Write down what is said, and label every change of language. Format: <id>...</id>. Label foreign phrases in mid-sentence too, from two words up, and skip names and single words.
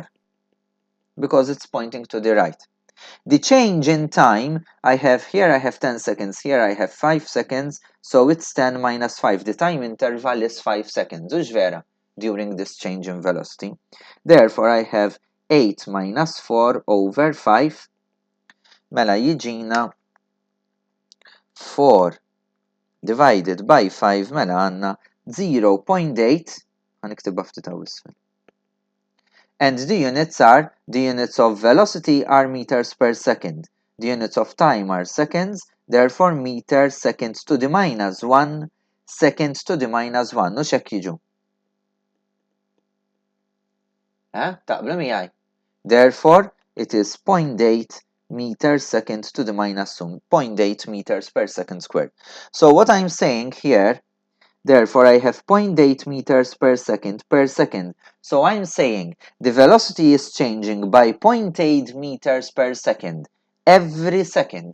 <en>Because it's pointing to the right. The change in time, I have 10 seconds, here I have 5 seconds, so it's 10 minus 5. The time interval is 5 seconds,</en> <mt>ux vera,</mt> <en>during this change in velocity. Therefore, I have 8 minus 4 over 5.</en> <mt>Mela jiġina 4</mt> <en>divided by</en> <mt>5, mela għanna 0.8, għaniktibha ftit isfel.</mt> <en>And the units of velocity are meters per second. The units of time are seconds, therefore meters seconds to the minus 1, seconds to the minus 1.</en> <mt>Nux hekk jiġu. Taqblu miegħi.</mt> <en>Therefore, it is 0.8 meters second to the minus 1, 0.8 meters per second squared. So what I'm saying here, therefore I have 0.8 meters per second. So I'm saying the velocity is changing by 0.8 meters per second every second.</en>